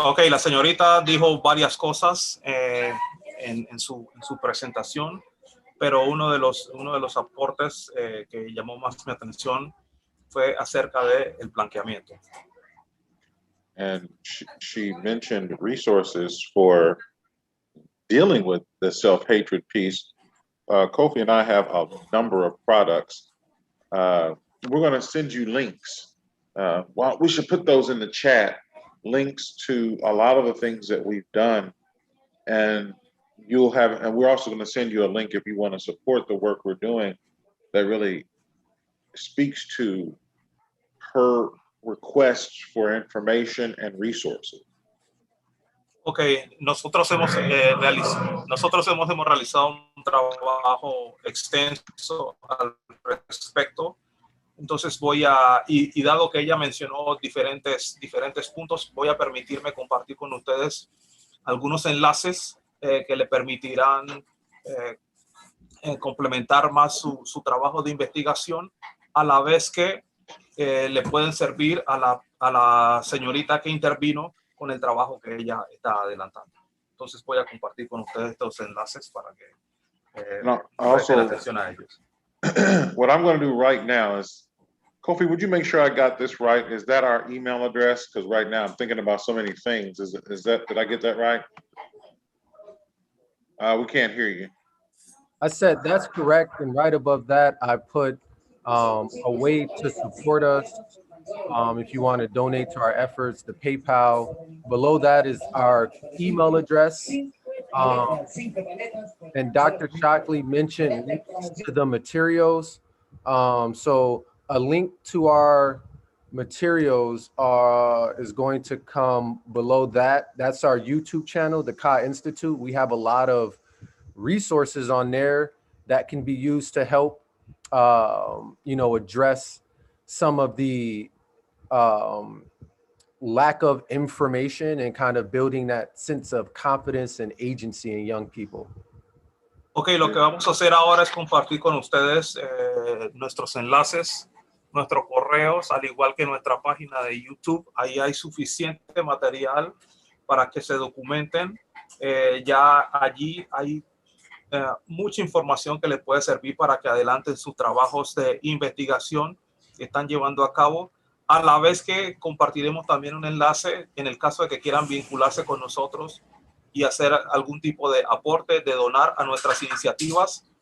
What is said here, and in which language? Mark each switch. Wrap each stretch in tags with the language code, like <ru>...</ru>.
<es>la señorita dijo varias cosas en su presentación, pero uno de los aportes que llamó más mi atención fue acerca del blanqueamiento.</es> <en>And she mentioned resources for dealing with the self-hatred piece. Kofi and I have a number of products. We're going to send you links. Well, we should put those in the chat, links to a lot of the things that we've done. And we're also going to send you a link if you want to support the work we're doing that really speaks to her requests for information and resources.</en> <es>Okay, nosotros hemos realizado un trabajo extenso al respecto. Entonces y dado que ella mencionó diferentes puntos, voy a permitirme compartir con ustedes algunos enlaces que le permitirán complementar más su trabajo de investigación, a la vez que le pueden servir a la señorita que intervino con el trabajo que ella está adelantando. Entonces voy a compartir con ustedes estos enlaces para que presten atención a ellos.</es> <en>What I'm going to do right now is, Kofi, would you make sure I got this right? Is that our email address? Because right now I'm thinking about so many things. Did I get that right? We can't hear you. I said that's correct, and right above that, I put a way to support us. If you want to donate to our efforts, the PayPal. Below that is our email address. And Dr. Shockley mentioned links to the materials. So a link to our materials is going to come below that. That's our YouTube channel, the Ka Institute. We have a lot of resources on there that can be used to help, address some of the lack of information and kind of building that sense of confidence and agency in young people.</en> <es>Ok, lo que vamos a hacer ahora es compartir con ustedes nuestros enlaces, nuestros correos, al igual que nuestra página de YouTube. Ahí hay suficiente material para que se documenten. Ya allí hay mucha información que les puede servir para que adelanten sus trabajos de investigación que están llevando a cabo, a la vez que compartiremos también un enlace en el caso de que quieran vincularse con nosotros y hacer algún tipo de aporte, de donar a nuestras iniciativas.</es>